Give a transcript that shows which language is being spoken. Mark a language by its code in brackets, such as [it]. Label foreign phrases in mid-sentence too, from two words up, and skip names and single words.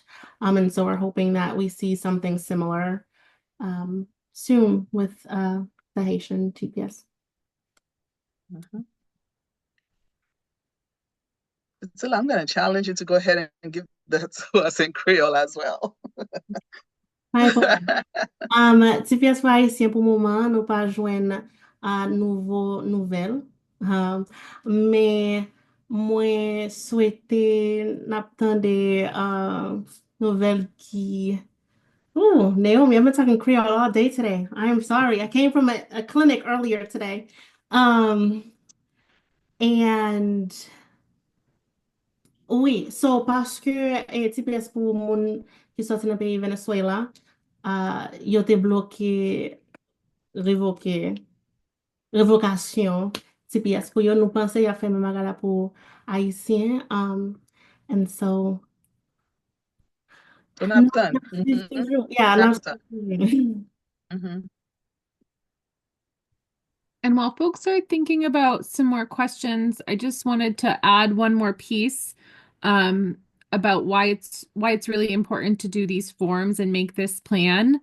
[en] And so we're hoping that we see something similar soon with the Haitian TPS. So I'm going to challenge you to go ahead and give that to us in Creole as well. [ht] TPS for Haitien pou mouman nou pa jwen nouvo nouvel. Mais mwen souwete nap tande nouvel ki... [en] Oh, Naomi, I've been talking Creole all day today. I am sorry. I came from a clinic earlier today. [ht] And oui, so paske TPS pou moun ki soti nan peyi Venezuela, yo te bloke revokasyon TPS pou yo, nou panse ya fe magala pou Haitien. [en] And so And while folks are thinking about some more questions, I just wanted to add one more piece about why it's really important to do these forms and make this plan.